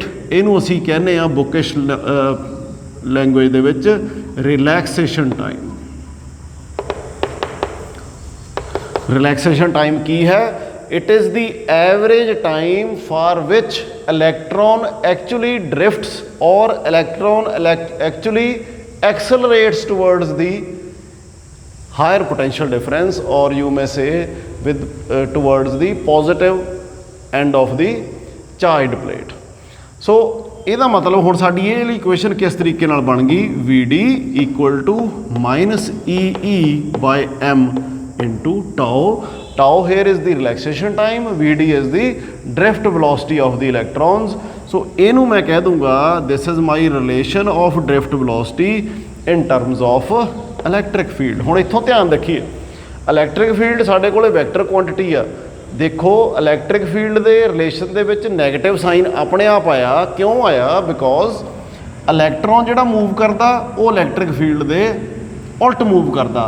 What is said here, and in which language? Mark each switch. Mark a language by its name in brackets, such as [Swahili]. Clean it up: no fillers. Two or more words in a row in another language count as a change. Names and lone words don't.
[Punjabi] ਇਹਨੂੰ ਅਸੀਂ ਕਹਿੰਦੇ ਹਾਂ [English] bookish language [Punjabi] ਦੇ ਵਿੱਚ [English] relaxation time. relaxation time [Punjabi] ਕੀ ਹੈ? [English] It is the average time for which electron actually drifts or electron actually ਡ੍ਰਿਫਟਸ ਔਰ ਇਲੈਕਟ੍ਰੋਨ ਐਕਚੁਅਲੀ accelerates towards the higher potential difference, or you may say with towards the positive end of the charged plate। [Punjabi] so ਇਹਦਾ ਮਤਲਬ ਹੁਣ ਸਾਡੀ ਇਹ ਵਾਲੀ ਇਕੁਏਸ਼ਨ ਕਿਸ ਤਰੀਕੇ ਨਾਲ ਬਣ ਗਈ? [English] VD equal to minus EE by M into tau here is the relaxation time, VD is the drift velocity of the electrons। ਸੋ [Punjabi] ਇਹਨੂੰ ਮੈਂ ਕਹਿ ਦੂੰਗਾ [English] this is my relation of drift velocity in terms of electric field। [Punjabi] ਹੁਣ ਇੱਥੋਂ ਧਿਆਨ ਰੱਖੀਏ, [English] electric field [Punjabi] ਸਾਡੇ ਕੋਲੇ [English] vector quantity [Punjabi] ਆ। ਦੇਖੋ [English] electric field [Punjabi] ਦੇ ਰਿਲੇਸ਼ਨ ਦੇ ਵਿੱਚ [English] negative sign [Punjabi] ਆਪਣੇ ਆਪ ਆਇਆ। ਕਿਉਂ ਆਇਆ? [English] because electron [Punjabi] ਜਿਹੜਾ ਮੂਵ ਕਰਦਾ ਉਹ [English] electric field [Punjabi] ਦੇ ਉਲਟ ਮੂਵ ਕਰਦਾ।